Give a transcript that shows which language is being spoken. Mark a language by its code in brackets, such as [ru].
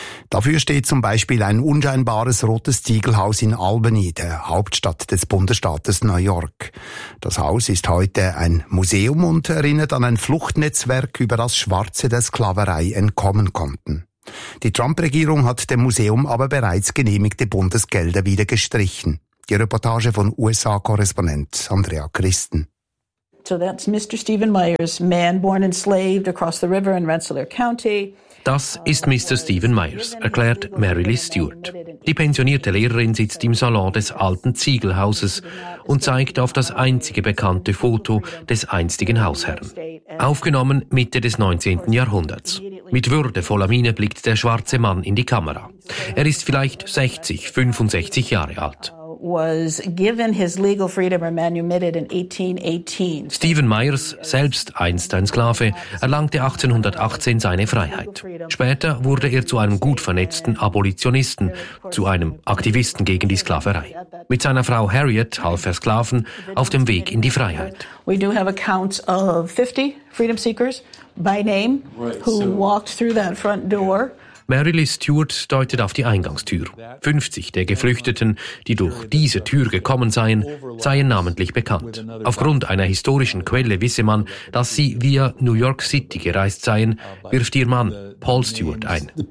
[de] Dafür steht zum Beispiel ein unscheinbares rotes Ziegelhaus in Albany, der Hauptstadt des Bundesstaates New York. Das Haus ist heute ein Museum und erinnert an ein Fluchtnetzwerk, über das Schwarze der Sklaverei entkommen konnten. Die Trump-Regierung hat dem Museum aber bereits genehmigte Bundesgelder wieder gestrichen. Die Reportage von USA-Korrespondent Andrea Christen. [en] So that's Mr. Stephen Myers, man born enslaved across the river in Rensselaer County. [de] Das ist Mr. Stephen Myers, erklärt Mary Lee Stewart. Die pensionierte Lehrerin sitzt im Salon des alten Ziegelhauses und zeigt auf das einzige bekannte Foto des einstigen Hausherrn. Aufgenommen Mitte des 19. Jahrhunderts. Mit würdevoller Miene blickt der schwarze Mann in die Kamera. Er ist vielleicht 60, 65 Jahre alt. [en] Was given his legal freedom or manumitted in 1818. [de] Stephen Myers, selbst einst ein Sklave, erlangte 1818 seine Freiheit. Später wurde er zu einem gut vernetzten Abolitionisten, zu einem Aktivisten gegen die Sklaverei. Mit seiner Frau Harriet half er Sklaven auf dem Weg in die Freiheit. [en] We do have accounts of 50 freedom seekers by name who walked through that front door. [de] Mary Lee Stewart deutet auf die Eingangstür. 50 der Geflüchteten, die durch diese Tür gekommen seien, seien namentlich bekannt. Aufgrund einer historischen Quelle wisse man, dass sie via New York City gereist seien, wirft ihr Mann Paul Stewart ein.